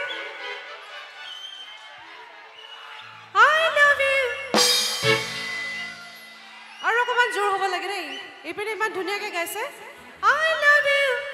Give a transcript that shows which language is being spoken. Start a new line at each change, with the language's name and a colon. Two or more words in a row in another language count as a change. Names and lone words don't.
English: I love you
Assamese: আৰু অকণমান জোৰ হ'ব লাগে দেই এইপিনে ইমান ধুনীয়াকৈ গাইছে
English: I love you